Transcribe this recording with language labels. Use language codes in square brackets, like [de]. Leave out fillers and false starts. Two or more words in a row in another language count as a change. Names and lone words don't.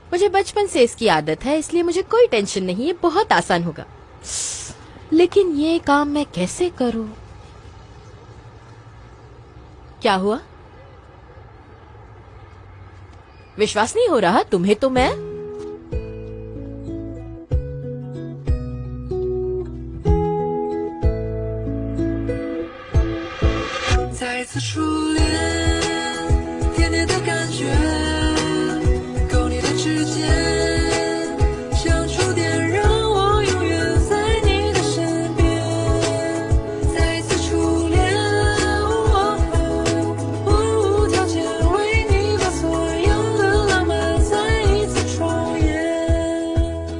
[hi] मुझे बचपन से इसकी आदत है, इसलिए मुझे कोई टेंशन नहीं, ये बहुत आसान होगा। लेकिन ये काम मैं कैसे करूं? क्या हुआ? विश्वास नहीं हो रहा तुम्हें? तो मैं [zh] 再次初恋，甜甜的感觉，勾你的指尖，像触电，让我永远在你的身边。再一次初恋，我无条件为你把所有的浪漫再一次重演。